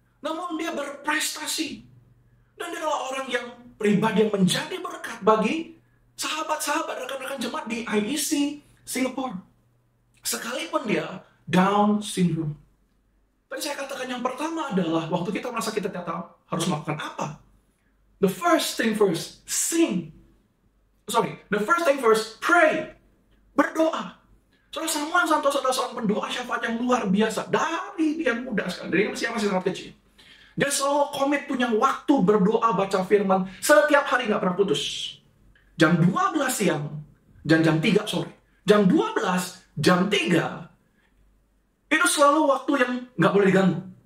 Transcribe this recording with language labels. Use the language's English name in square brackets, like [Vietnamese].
[Indonesian] Namun dia berprestasi. Dan dia adalah orang yang pribadi yang menjadi berkat bagi sahabat-sahabat, rekan-rekan jemaat di IEC Singapore, sekalipun dia Down syndrome. Tadi saya katakan yang pertama adalah waktu kita merasa kita tidak tahu harus melakukan apa. [English] The first thing first, the first thing first, pray. [Indonesian] Berdoa. Saudara Samuel Santoso adalah seorang pendoa syafaat yang luar biasa. Dari dia muda sekali, dari masih sangat kecil. Dia selalu komit punya waktu berdoa, baca firman. Setiap hari nggak pernah putus. Jam 12 siang, dan jam 3 sore. Jam 12, jam 3, itu selalu waktu yang nggak boleh diganggu.